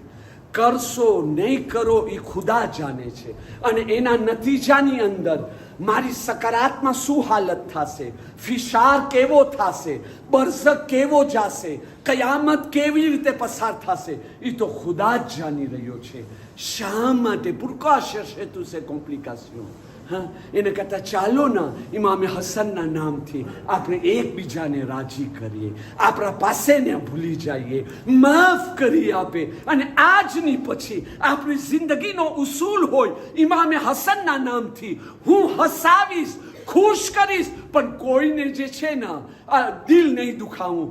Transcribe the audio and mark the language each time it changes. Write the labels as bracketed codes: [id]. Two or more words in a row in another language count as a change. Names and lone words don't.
[gu] કરશો નહીં કરો એ ખુદા જાણે છે. અને એના નતીજાની અંદર મારી સકારાત્મક શું હાલત થશે, ફિશાર કેવો થશે, બરઝખ કેવો જશે, કયામત કેવી રીતે પસાર થશે એ તો ખુદા જ જાણી રહ્યો છે. શા માટે? [fr] pourquoi chercher toutes ces complications? [gu] હા, એને કરતા ચાલો ના ઇમામે હસનના નામથી આપણે એકબીજાને રાજી કરીએ, આપણા પાસેને ભૂલી જઈએ, માફ કરી આપે. અને આજની પછી આપણી જિંદગીનો ઉસૂલ હોય ઇમામે હસનના નામથી હું હસાવીશ, ખુશ કરીશ, પણ કોઈને જે છે ને દિલ નહીં દુખાવું.